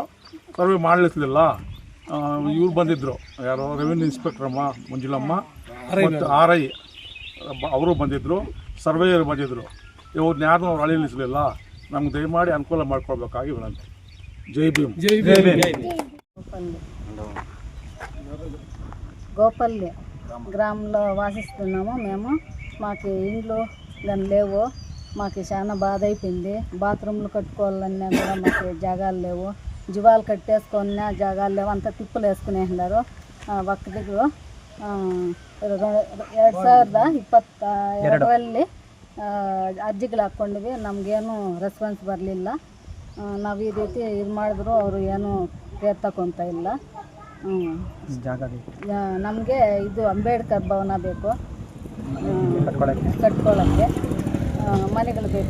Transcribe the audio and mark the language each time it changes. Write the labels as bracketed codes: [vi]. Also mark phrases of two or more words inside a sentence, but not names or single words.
[kn] ಸರ್ವೆ ಮಾಡಲಿಲ್ಲ. ಇವ್ರು ಬಂದಿದ್ದರು, ಯಾರೋ [en] revenue inspectoramma [kn] ಮಂಜುಳಮ್ಮ ಮತ್ತು RI ಅವರು ಬಂದಿದ್ದರು, ಸರ್ವೇಯರು ಬಂದಿದ್ದರು. ಇವ್ರನ್ನ ಯಾರನ್ನೂ ಅವ್ರು ಅಳಿಲಿಸಲಿಲ್ಲ. ನಮ್ಗೆ ದಯಮಾಡಿ ಅನುಕೂಲ ಮಾಡ್ಕೊಳ್ಬೇಕಾಗಿ ವಿನಂತಿ. ಜೈ ಭೀಮ್. [te] గోపల్లి గ్రామంలో వాసిస్తున్నాము మేము. మాకు ఇండ్లు దాని లేవు. మాకు చాలా బాధ అయిపోయింది. బాత్రూమ్లు కట్టుకోవాలన్నా కూడా మాకు జాగాలు లేవు. జీవాలు కట్టేసుకున్నా జాగాలు లేవు. అంతా తిప్పులు వేసుకునేసినారు. ఒక్క దగ్గర [kn] 2022ರಲ್ಲಿ ಅರ್ಜಿಗಳು ಹಾಕ್ಕೊಂಡಿವಿ. ನಮಗೇನು ರೆಸ್ಪಾನ್ಸ್ ಬರಲಿಲ್ಲ. ನಾವು ಈ ರೀತಿ ಇದು ಮಾಡಿದ್ರು ಅವರು ಏನು ಕೇರ್ ತಗೊತಾ ಇಲ್ಲ. ನಮಗೆ ಇದು ಅಂಬೇಡ್ಕರ್ ಭವನ ಬೇಕು, ಕಟ್ಕೊಳ್ಳೋಕ್ಕೆ ಮನೆಗಳು ಬೇಕು.